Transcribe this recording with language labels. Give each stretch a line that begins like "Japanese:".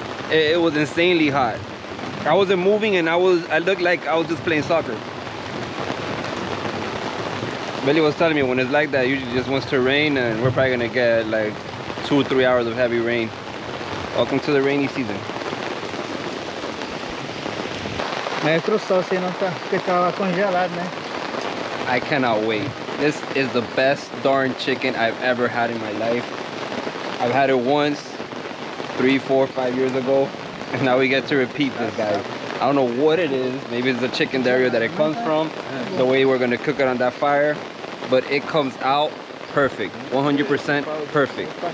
English: It was insanely hot. I wasn't moving and I looked like I was just playing soccer. Billy was telling me when it's like that, it usually just wants to rain, and we're probably gonna get like 2 or 3 hours of heavy rain. Welcome to the rainy season.
Portuguese: Maestro, só se não tá, porque tava congelado, né?
English: I cannot wait. This is the best darn chicken I've ever had in my life. I've had it once, 3, 4, 5 years ago, and now we get to repeat this, guys. I don't know what it is. Maybe it's the chicken area that it comes from, the way we're gonna cook it on that fire, but it comes out perfect, 100% perfect.